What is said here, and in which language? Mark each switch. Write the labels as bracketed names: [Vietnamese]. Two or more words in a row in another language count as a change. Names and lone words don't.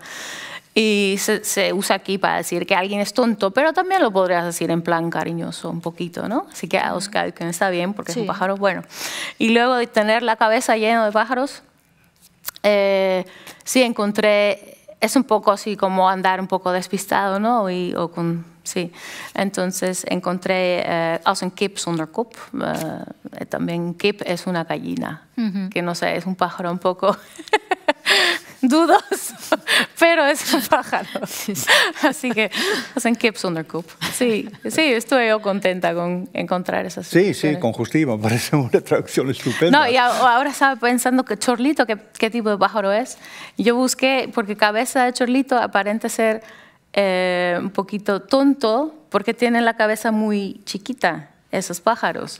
[Spanish] Y se usa aquí para decir que alguien es tonto, pero también lo podrías decir en plan cariñoso un poquito, ¿no? Así que uilskuiken está bien porque es un pájaro bueno. Y luego de tener la cabeza llena de pájaros, sí encontré, es un poco así como andar un poco despistado, ¿no? Sí, entonces encontré [Dutch] als een kip zonder kop. [Spanish] También kip es una gallina, que no sé, es un pájaro un poco dudoso, pero es un pájaro. Así que [Dutch] als een kip zonder kop. [Spanish] Sí, estoy yo contenta con encontrar esas. Sí, con justicia, me parece una traducción estupenda. No, y ahora estaba pensando que chorlito, ¿qué tipo de pájaro es? Yo busqué, porque cabeza de chorlito aparenta ser un poquito tonto porque tienen la cabeza muy chiquita, esos pájaros.